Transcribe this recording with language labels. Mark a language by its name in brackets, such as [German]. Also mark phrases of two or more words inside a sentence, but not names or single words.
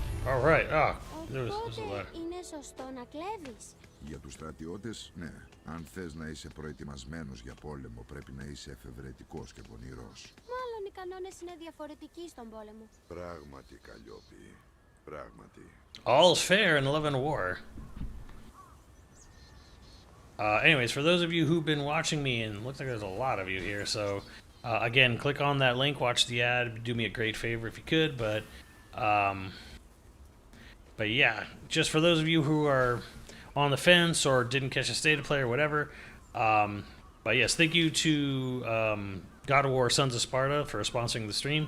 [English] All right. Ah, there's a [Greek] Οπότε [English] ladder. [Greek] είναι σωστό να κλέβεις. Για τους στρατιώτες, ναι. Αν θες να είσαι προετοιμασμένος για πόλεμο, πρέπει να είσαι εφευρετικός και πονηρός. Μάλλον οι κανόνες είναι διαφορετικοί στον πόλεμο. Πράγματι, Καλλιόπη. Πράγματι. [English] All's fair in love and war. Anyways, for those of you who've been watching me, and it looks like there's a lot of you here, so again, click on that link, watch the ad, do me a great favor if you could, but yeah, just for those of you who are on the fence or didn't catch a state of play or whatever, but yes, thank you to God of War Sons of Sparta for sponsoring the stream.